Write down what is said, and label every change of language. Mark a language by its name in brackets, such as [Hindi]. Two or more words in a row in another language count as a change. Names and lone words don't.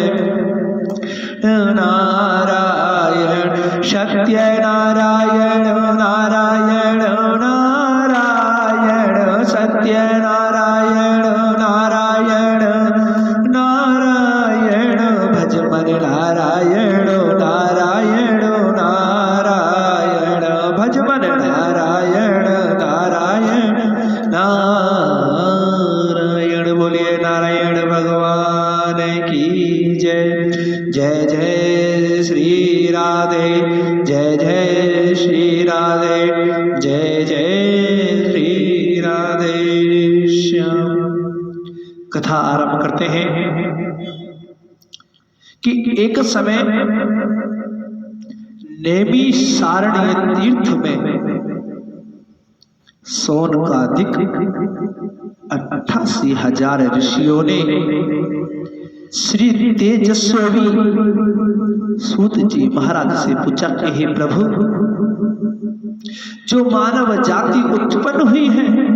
[Hindi] नारायण सत्य नारायण नारायण नारायण सत्य नारायण नारायण नारायण भजमन नारायण नारायण नारायण भजमन नारायण नारायण नारायण। बोलिए नारायण भगवान की जय। जय जय श्री राधे जय जय श्री राधे जय जय श्री राधे श्याम। कथा आरंभ करते हैं कि एक समय नैमिषारण्य तीर्थ में सौनकादिक 88,000 ऋषियों ने श्री तेजस्वी सूत जी महाराज से पूछा कि हे प्रभु, जो मानव जाति उत्पन्न हुई है,